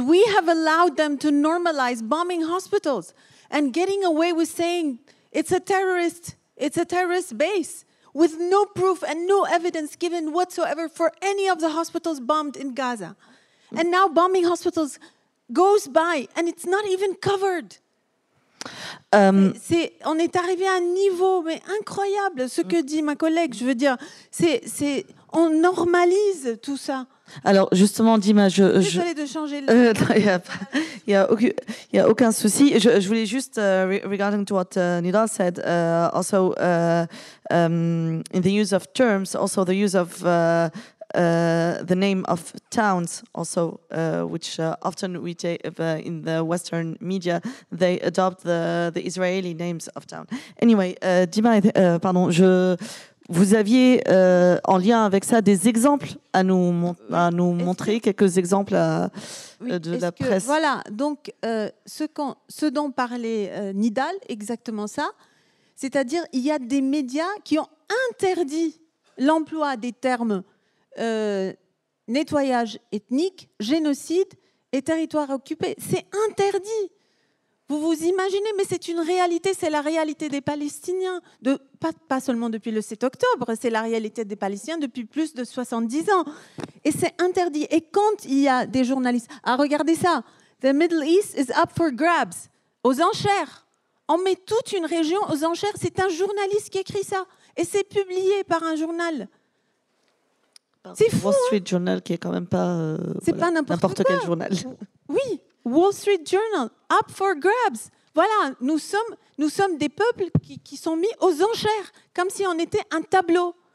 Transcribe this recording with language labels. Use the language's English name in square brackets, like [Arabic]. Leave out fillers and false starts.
[English] We have allowed them to normalize bombing hospitals and getting away with saying it's a terrorist base, with no proof and no evidence given whatsoever for any of the hospitals bombed in Gaza. And now bombing hospitals goes by and it's not even covered. [French] On est arrivé à un niveau mais incroyable, ce que dit ma collègue. Je veux dire, on normalise tout ça. Alors justement, Dima, désolée de changer le... Il y a aucun souci. Je voulais juste, [English] regarding to what Nidal said, also in the use of terms, also the use of the name of towns, also which often we take in the Western media, they adopt the Israeli names of town. [French] Anyway, Dima, pardon, vous aviez en lien avec ça des exemples à nous montrer, quelques exemples de la presse. Voilà, donc ce dont parlait Nidal, exactement ça, c'est-à-dire il y a des médias qui ont interdit l'emploi des termes nettoyage ethnique, génocide et territoire occupé. C'est interdit. Vous vous imaginez, mais c'est une réalité, c'est la réalité des Palestiniens, pas seulement depuis le 7 octobre, c'est la réalité des Palestiniens depuis plus de 70 ans. Et c'est interdit. Et quand il y a des journalistes... Ah, regardez ça. [English] The Middle East is up for grabs. [French] Aux enchères. On met toute une région aux enchères. C'est un journaliste qui écrit ça. Et c'est publié par un journal. C'est fou. Wall Street Journal, qui est quand même pas, C'est pas n'importe quel quoi. journal. Oui, Wall Street Journal, [English] up for grabs. [French] Voilà, nous sommes des peuples qui sont mis aux enchères, comme si on était un tableau.